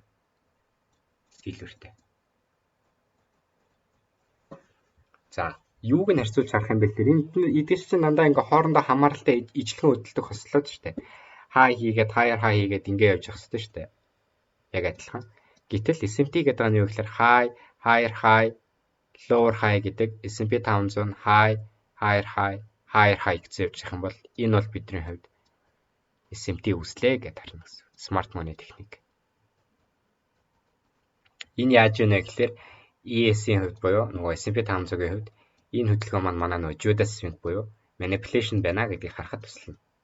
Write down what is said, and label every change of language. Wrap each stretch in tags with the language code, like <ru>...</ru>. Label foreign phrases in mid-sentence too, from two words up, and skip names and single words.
<mn>Силвертэй. За юуг нь харьцуулж харах юм бэ гэхээр энэ эдгээр чинь дандаа ингээ хоорондоо хамааралтай ижлэгэн хөдөлдөг хослоод штэ. Хай хийгээд</mn> <en>higher high</en> <mn>хийгээд ингээ явж явах хэрэгтэй штэ. Яг адилхан. Гэтэл S&P гэдэг нь юу гэхээр</mn> <en>high, higher high, lower high</en> <mn>гэдэг S&P 500</mn> <en>high, higher high, higher high</en> <mn>гэж явж явах юм бол энэ бол бидний хувьд SMT үслээ гэж харна гэсэн.</mn> <en>Smart money</en> <mn>техник. Энэ яаж вэ гэхээр ES-ийн хувьд буюу нөгөө S&P 500-ийн хувьд энэ хөдөлгөөн маань манай нөгөө Judas Swing буюу manipulation байна гэдгийг харахад туслана.</mn>